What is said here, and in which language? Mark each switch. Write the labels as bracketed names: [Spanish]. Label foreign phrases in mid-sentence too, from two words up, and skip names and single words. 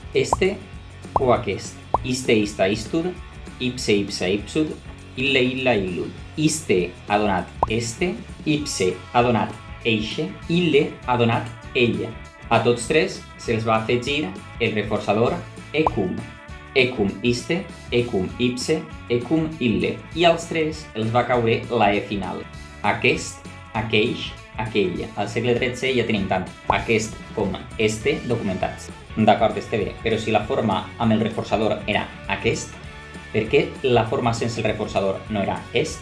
[Catalan] este o aquest. [Latin] Iste, ista, istud, ipse, ipsa, ipsud, ille, illa, illud. [Catalan] Iste ha donat este, ipse ha donat eixe, ille ha donat ella. A tots tres se'ls va afegir el reforçador ecum. [Latin] Ecum iste, ecum ipse, ecum ille. [Catalan] I als tres els va caure la E final. Aquest, aqueix, aquella. Al segle XIII ja tenim tant aquest com este documentats. D'acord, este bé, però si la forma amb el reforçador era aquest, per què la forma sense el reforçador no era est?